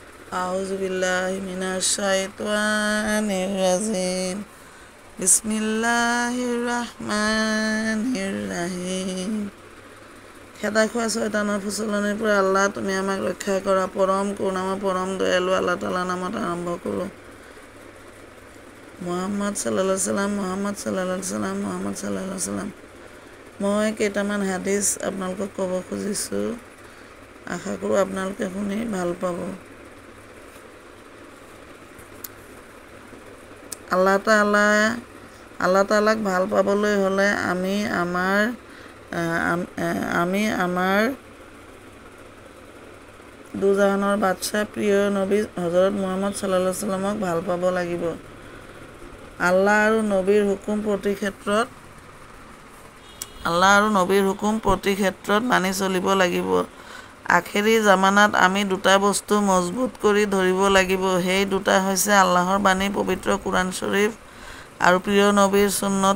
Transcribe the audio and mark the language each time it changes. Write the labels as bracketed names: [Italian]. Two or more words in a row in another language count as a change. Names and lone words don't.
[Arabic] أعوذ بالله من الشيطان الرجيم بسم الله الرحمن الرحيم [Assamese] খেদা খোৱা শয়তানৰ ফুচলনিৰ পৰা আল্লাহ তুমি আমাক ৰক্ষা কৰা। পৰম কৰুণাময় পৰম দয়ালু আল্লাহ তাআলাৰ নামত আৰম্ভ কৰোঁ। [Arabic] محمد صلى الله عليه سلم محمد صلى الله عليه سلم محمد صلى الله عليه سلم. [Assamese] মই কেইটামান হাদিছ আপোনালোকক ক'ব খুজিছোঁ, আশা কৰোঁ আপোনালোকে শুনি ভাল পাব। আল্লাহ তাআলাক ভাল পাবলৈ হ'লে আমি আমাৰ দুজাহানৰ বাদশ্বাহ প্ৰিয় নবী হজৰত মুহাম্মদ [Arabic] صلى الله عليه [Assamese] সাল্লামক ভাল পাব লাগিব। আল্লাহ আৰু নবীৰ হুকুম প্ৰতি ক্ষেত্ৰত মানি চলিব লাগিব। আখেৰী জামানাত আমি দুটা বস্তু মজবুত কৰি ধৰিব লাগিব। সেই দুটা হৈছে আল্লাহৰ বাণী পবিত্ৰ কোৰাণ শ্বৰীফ আৰু প্ৰিয় নবীৰ সুন্নত।